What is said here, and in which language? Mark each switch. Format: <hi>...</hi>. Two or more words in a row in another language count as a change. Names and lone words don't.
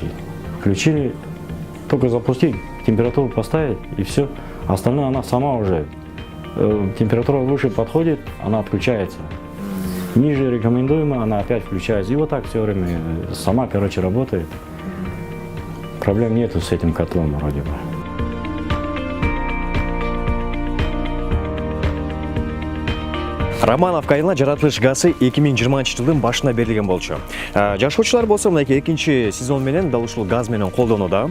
<ru>Включили, только запустить, температуру поставить и все. Остальное она сама уже. Температура выше подходит, она отключается. Ниже рекомендуемо, она опять включается. И вот так все время сама, короче, работает. Проблем нету с этим котлом вроде бы.</ru> <ky>Романовка айылына жаратылыш газы 2020 жылдын башына берилген болчу. Жашоочулар болсо мынакей экинчи сезон менен дал ушул газ менен колдонууда.</ky>